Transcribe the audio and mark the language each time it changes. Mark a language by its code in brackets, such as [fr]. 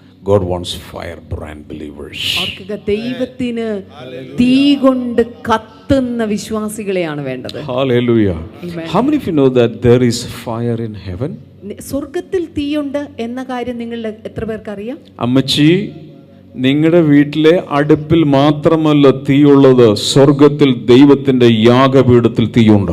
[en] God wants firebrand believers. [ml] ദൈവത്തിന് തീ കൊണ്ട് കത്തുന്ന വിശ്വാസികളെയാണ് വേണ്ടത്. [en] Hallelujah. How many of you know that there is fire in heaven? [ml] സ്വർഗ്ഗത്തിൽ തീയുണ്ട് എന്ന കാര്യം നിങ്ങൾ എത്ര പേർക്ക് അറിയാം? അമ്മച്ചി, നിങ്ങളുടെ വീട്ടിലെ അടുപ്പിൽ മാത്രമല്ല തീയുള്ളത്, സ്വർഗത്തിൽ ദൈവത്തിന്റെ യാഗപീഠത്തിൽ തീയുണ്ട്.